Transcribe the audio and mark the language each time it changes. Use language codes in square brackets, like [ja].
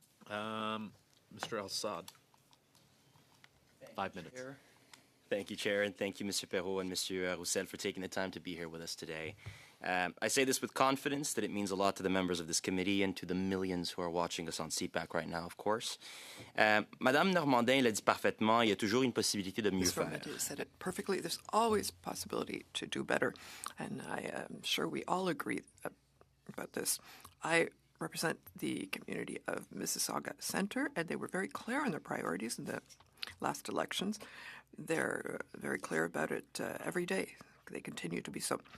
[en] Mr. Al-Assad. 5 minutes. Thank you, Chair, and thank you, Mr. Perrault and Mr. Roussel, for taking the time to be here with us today. I say this with confidence that it means a lot to the members of this committee and to the millions who are watching us on CPAC right now, of course. [fr] Madame Normandin l'a dit parfaitement, il y a toujours une possibilité de mieux faire. [en] Ms. said it perfectly. There's always possibility to do better, and I am sure we all agree about this. I represent the community of Mississauga Centre, and they were very clear on their priorities in the last elections. They're very clear about it every day. They continue to be so.